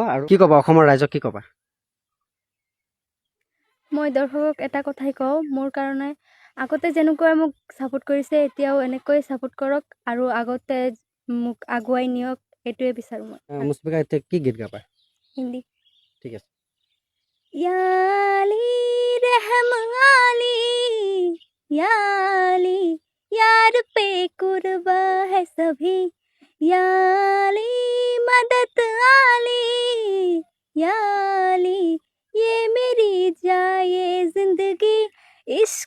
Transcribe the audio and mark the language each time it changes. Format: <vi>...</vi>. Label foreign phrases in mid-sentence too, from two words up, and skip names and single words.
<as>আৰু কি ক'বা অসমৰ ৰাইজক, কি ক'বা? মই দৰ্শকক এটা কথাই কওঁ, মোৰ কাৰণে আগতে যেনেকৈ মোক ছাপোৰ্ট কৰিছে এতিয়াও এনেকৈ ছাপোৰ্ট কৰক আৰু আগতে মোক আগুৱাই নিয়ক, এইটোৱে বিচাৰোঁ মই। মুস্পিকা এতিয়া কি গীত গাবা? হিন্দী। ঠিক আছে।</as> <hi>या अली रहम अली, या अली यार पे कुर्बा है सभी, या अली मदद अली, या अली ये मेरी जाए जिंदगी, इश्क</hi>